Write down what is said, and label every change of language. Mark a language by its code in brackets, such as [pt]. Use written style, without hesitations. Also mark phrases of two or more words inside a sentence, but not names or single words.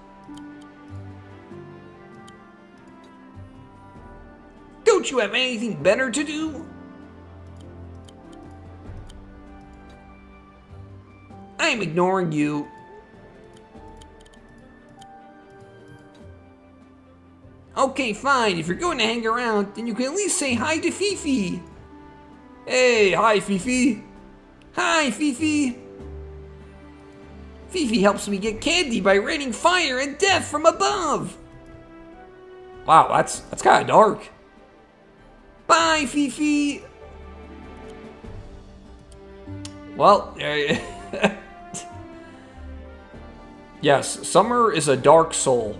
[en] Don't you have anything better to do? I'm ignoring you. Okay, fine. If you're going to hang around, then you can at least say hi to Fifi. Hey, hi, Fifi. Hi, Fifi. Fifi helps me get candy by raining fire and death from above. Wow, that's kind of dark. Bye, Fifi. Well, yes, Summer is a dark soul.